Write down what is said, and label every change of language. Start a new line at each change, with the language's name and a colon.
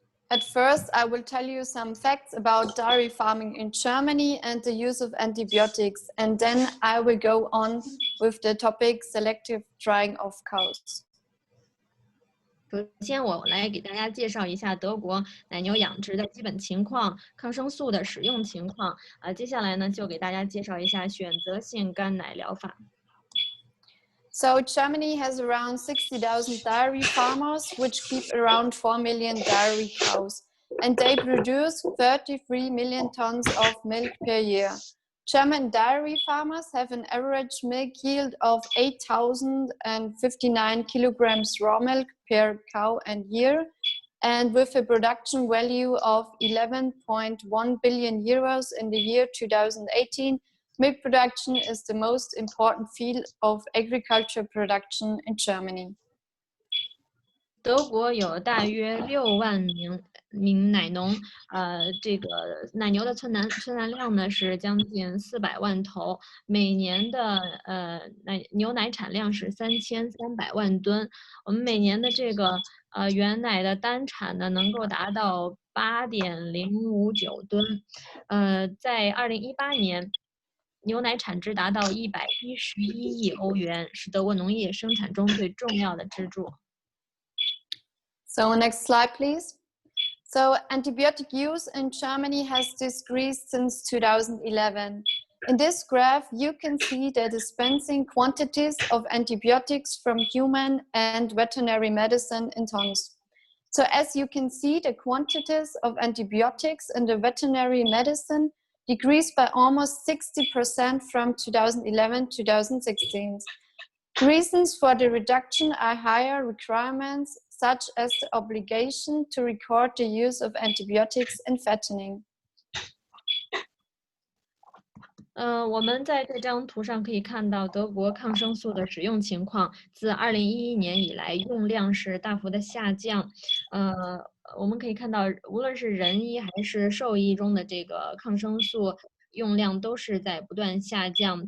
English: at first, I will tell you some facts about dairy farming in Germany and the use of antibiotics, and then I will go on with the topic selective drying of cows.
Chinese: 首先，我来给大家介绍一下德国奶牛养殖的基本情况、抗生素的使用情况。接下来呢，就给大家介绍一下选择性干奶疗法。
English: So Germany has around 60,000 dairy farmers, which keep around 4 million dairy cows, and they produce 33 million tons of milk per year. German dairy farmers have an average milk yield of 8,059 kilograms raw milk per cow and year, and with a production value of 11.1 billion euros in the year 2018, milk production is the most important field of agriculture production in Germany.
Chinese: 德国有大约6万名奶农，这个奶牛的存栏量呢是将近400万头，每年的牛奶产量是3300万吨。我们每年的这个原奶的单产呢能够达到8.059吨，在2018年。牛奶产值达到111亿欧元，是德国农业生产中最重要的支柱。
English: So next slide, please. So antibiotic use in Germany has decreased since 2011. In this graph, you can see the dispensing quantities of antibiotics from human and veterinary medicine in tons. So as you can see, the quantities of antibiotics in the veterinary medicine decreased by almost 60% from 2011 to 2016. Reasons for the reduction are higher requirements, such as the obligation to record the use of antibiotics in fattening.
Chinese: 我们在这张图上可以看到德国抗生素的使用情况，自2011年以来用量是大幅的下降。我们可以看到，无论是人医还是兽医中的这个抗生素用量都是在不断下降。